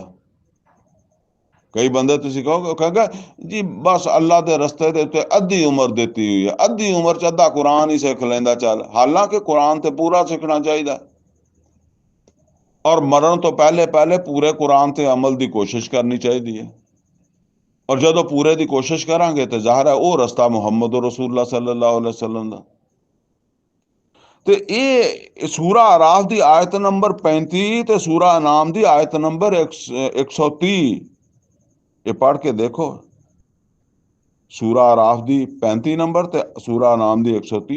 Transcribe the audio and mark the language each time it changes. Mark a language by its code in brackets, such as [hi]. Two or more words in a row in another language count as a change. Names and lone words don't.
[pa] ਕਈ ਬੰਦੇ ਤੁਸੀਂ ਕਹੋਗੇ ਜੀ ਬਸ ਅੱਲਾਹ ਦੇ ਰਸਤੇ ਦੇ ਉੱਤੇ ਅੱਧੀ ਉਮਰ ਦਿੱਤੀ ਹੋਈ ਹੈ, ਅੱਧੀ ਉਮਰ 'ਚ ਅੱਧਾ ਕੁਰਾਨ ਹੀ ਸਿੱਖ ਲੈਂਦਾ ਚੱਲ। ਹਾਲਾਂਕਿ ਕੁਰਾਨ ਤੇ ਪੂਰਾ ਸਿੱਖਣਾ ਚਾਹੀਦਾ, ਔਰ ਮਰਨ ਤੋਂ ਪਹਿਲੇ ਪੂਰੇ ਕੁਰਾਨ ਤੇ ਅਮਲ ਦੀ ਕੋਸ਼ਿਸ਼ ਕਰਨੀ ਚਾਹੀਦੀ ਹੈ। ਔਰ ਜਦੋਂ ਪੂਰੇ ਦੀ ਕੋਸ਼ਿਸ਼ ਕਰਾਂਗੇ ਤੇ ਜ਼ਾਹਰ ਹੈ ਉਹ ਰਸਤਾ ਮੁਹੰਮਦ ਰਸੂਲੁल्लाह [ar] صلى الله عليه وسلم [pa] ਦਾ। ਤੇ ਇਹ ਸੂਰਾ ਆਰਾਫ ਦੀ ਆਇਤ ਨੰਬਰ 35 ਤੇ ਸੂਰਾ ਅਨਾਮ ਦੀ ਆਇਤ ਨੰਬਰ 130, ਇਹ ਪੜ੍ਹ ਕੇ ਦੇਖੋ। ਸੂਰਾ ਆਰਾਫ ਦੀ 35 ਨੰਬਰ ਤੇ ਸੂਰਾ ਅਨਾਮ ਦੀ 130।